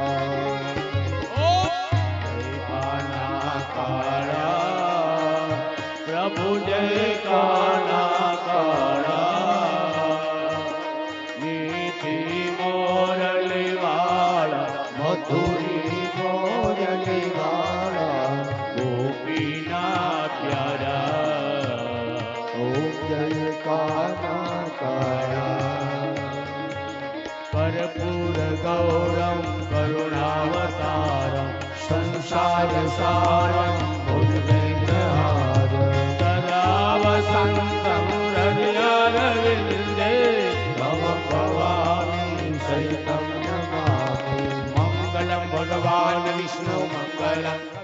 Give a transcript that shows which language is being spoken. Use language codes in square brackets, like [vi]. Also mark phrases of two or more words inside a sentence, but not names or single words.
[gu] જય કાનહા કાળા પ્રભુ જય કાનહા કાળા મીઠી મોરલી વાળા મધુરી મોરલી વાળા ગોપીના પ્યારા ૐ જય કાનહા કાળા [sa] कर्पूर गौरम करुणावतारम संसार सारम भुजगेन्द्रहार सदा वसन्तं हृदयारविन्दे मम भवानी सहितं नमामि मंगलम भगवान विष्णु मंगलम